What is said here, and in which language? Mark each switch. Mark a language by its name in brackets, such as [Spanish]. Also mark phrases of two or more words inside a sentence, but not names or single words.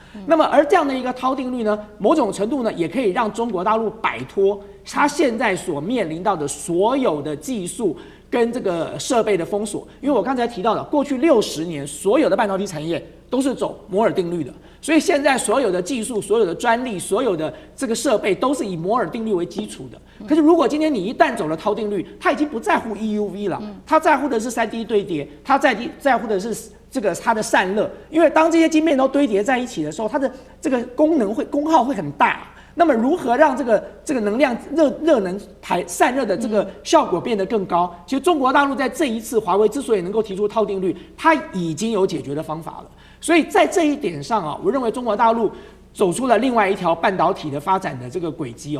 [Chinese] 那麼而這樣的一個濤定律呢，某種程度呢，也可以讓中國大陸擺脫它現在所面臨到的所有的技術跟這個設備的封鎖。因為我剛才提到的，過去60年所有的半導體產業都是走摩爾定律的，所以現在所有的技術、所有的專利、所有的這個設備都是以摩爾定律為基礎的。可是如果今天你一旦走了濤定律，它已經不在乎 EUV 了，它在乎的是3D 堆疊，它在乎的是這個它的散熱。因為當這些晶片都堆疊在一起的時候，它的這個功耗會很大。那麼如何讓這個能量熱能散熱的這個效果變得更高？其實中國大陸在這一次華為之所以能夠提出濤定律，它已經有解決的方法了。所以在這一點上啊，我認為中國大陸走出了另外一條半導體的發展的這個軌跡哦。